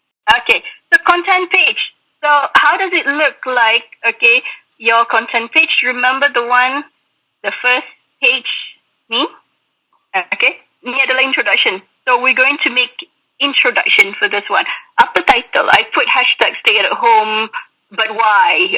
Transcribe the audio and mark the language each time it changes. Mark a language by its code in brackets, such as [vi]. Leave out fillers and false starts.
[en] Okay, so content page. So how does it look like, okay, your content page? Remember the first page ni? [ms] Okay, ni adalah introduction. [en] So we're going to make introduction for this one. [ms] Apa [en] title? I put hashtag stay at home, but why?